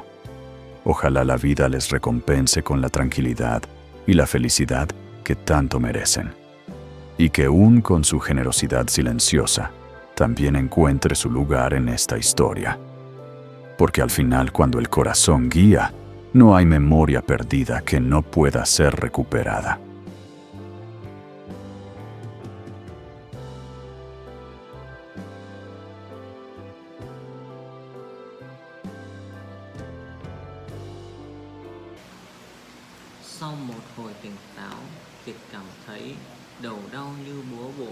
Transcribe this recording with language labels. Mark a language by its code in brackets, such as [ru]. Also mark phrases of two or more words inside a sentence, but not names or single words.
[es] Ojalá la vida les recompense con la tranquilidad y la felicidad que tanto merecen. Y que Un, con su generosidad silenciosa, también encuentre su lugar en esta historia. Porque al final, cuando el corazón guía, no hay memoria perdida que no pueda ser recuperada. [vi] Sau một hồi tỉnh táo, Kiệt cảm thấy đầu đau như búa bổ.